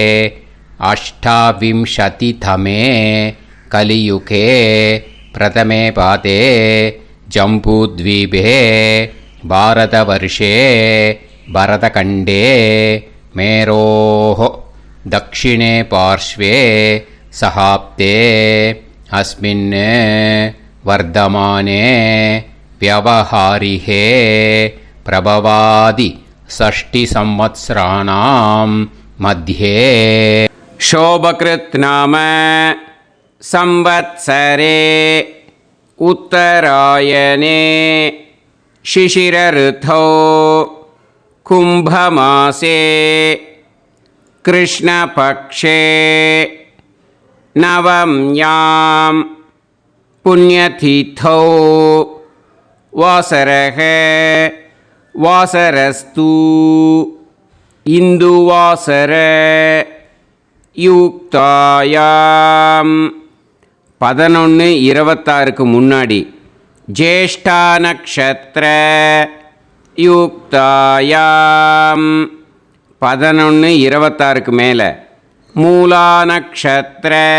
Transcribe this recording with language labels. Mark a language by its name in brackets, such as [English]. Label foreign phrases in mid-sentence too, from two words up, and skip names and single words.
[Sanskrit] अष्टाविंशतितमे कलियुगे प्रथमे पादे जम्बूद्वीपे भारतवर्षे भरतखण्डे मेरोः दक्षिणे पार्श्वे शकाब्दे अस्मिन् वर्तमाने व्यवहारिहे प्रभवादि षष्टि संवत्सराणां मध्ये शोभकृत् नाम संवत्सरे उत्तरायणे शिशिर ऋतौ कुंभमासे कृष्णपक्षे नवम्यां पुण्यतिथौ वासरः वासरस्तु इन्दुवासर யுக்தாயாம் [Tamil] 11:26க்கு முன்னாடி [Sanskrit] ज्येष्ठा नक्षत्र युक्तायाम् [Tamil] 11:26க்கு மேலே [Sanskrit] मूला नक्षत्र